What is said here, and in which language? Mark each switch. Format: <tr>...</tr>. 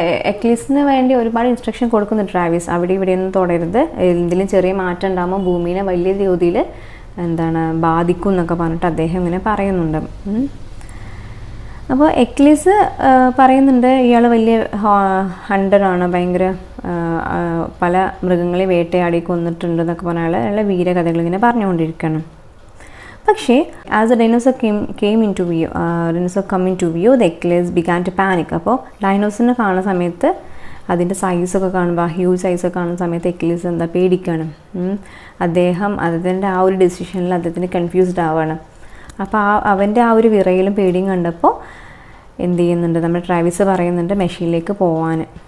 <ml>എക്ലിസിന് വേണ്ടി ഒരുപാട് ഇൻസ്ട്രക്ഷൻ കൊടുക്കുന്നുണ്ട് ട്രാവിസ്. അവിടെ ഇവിടെയൊന്നും തൊടരുത്, എന്തെങ്കിലും ചെറിയ മാറ്റം ഉണ്ടാകുമ്പോൾ ഭൂമിനെ വലിയ തോതിൽ ബാധിക്കും എന്നൊക്കെ പറഞ്ഞിട്ട് അദ്ദേഹം ഇങ്ങനെ പറയുന്നുണ്ട്. അപ്പോൾ എക്ലിസ് പറയുന്നുണ്ട് ഇയാൾ വലിയ ഹണ്ടറാണ്, ഭയങ്കര പല മൃഗങ്ങളെ വേട്ടയാടി കൊന്നിട്ടുണ്ട് എന്നൊക്കെ പറഞ്ഞാൽ അയാളുടെ വീരകഥകൾ ഇങ്ങനെ പറഞ്ഞുകൊണ്ടിരിക്കണം.</ml> <en>പക്ഷേ as a dinosaur came into view, the Achilles began to panic.</en> <ml>അപ്പോൾ ഡൈനോസറിനെ കാണുന്ന സമയത്ത് അതിൻ്റെ സൈസൊക്കെ കാണുമ്പോൾ, ഹ്യൂജ് സൈസൊക്കെ കാണുന്ന സമയത്ത് എക്ലിസ് പേടിക്കുകയാണ്. അദ്ദേഹം അതിൻ്റെ ആ ഒരു ഡിസിഷനിൽ അദ്ദേഹത്തിന് കൺഫ്യൂസ്ഡ് ആവുകയാണ്. അപ്പോൾ അവൻ്റെ ആ ഒരു വിറയിലും പേടിയും കണ്ടപ്പോൾ എന്ത് ചെയ്യുന്നുണ്ട്, നമ്മുടെ ട്രാവിസ് പറയുന്നുണ്ട് മെഷീനിലേക്ക് പോകാൻ.</ml>